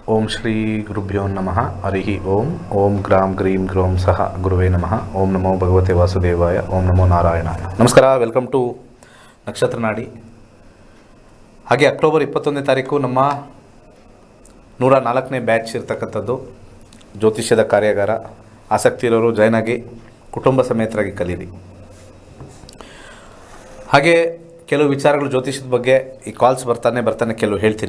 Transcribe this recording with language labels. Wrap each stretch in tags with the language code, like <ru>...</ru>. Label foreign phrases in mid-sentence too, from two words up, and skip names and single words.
<sa>ಓಂ ಶ್ರೀ ಗುರುಭ್ಯೋ ನಮಃ ಹರಿ ಓಂ ಓಂ ಗ್ರಾಂ ಗ್ರೀಂ ಗ್ರೋಂ ಸಹ ಗುರುವೇ ನಮಃ ಓಂ ನಮೋ ಭಗವತೆ ವಾಸುದೇವಾಯ ಓಂ ನಮೋ ನಾರಾಯಣಾಯ.</sa> <kn>ನಮಸ್ಕಾರ,</kn> <en>welcome to</en> <kn>ನಕ್ಷತ್ರ ನಾಡಿ. ಹಾಗೆ ಅಕ್ಟೋಬರ್ 21ನೇ ತಾರೀಕು ನಮ್ಮ 104ನೇ ಬ್ಯಾಚ್ ಇರ್ತಕ್ಕಂಥದ್ದು ಜ್ಯೋತಿಷ್ಯದ ಕಾರ್ಯಾಗಾರ. ಆಸಕ್ತಿ ಇರೋರು ಜಾಯ್ನ್ ಆಗಿ ಕುಟುಂಬ ಸಮೇತರಾಗಿ ಕಲೀರಿ. ಹಾಗೆ ಕೆಲವು ವಿಚಾರಗಳು ಜ್ಯೋತಿಷ್ಯದ ಬಗ್ಗೆ ಈ ಕಾಲ್ಸ್ ಬರ್ತಾನೆ ಕೆಲವು ಹೇಳ್ತೀನಿ.</kn>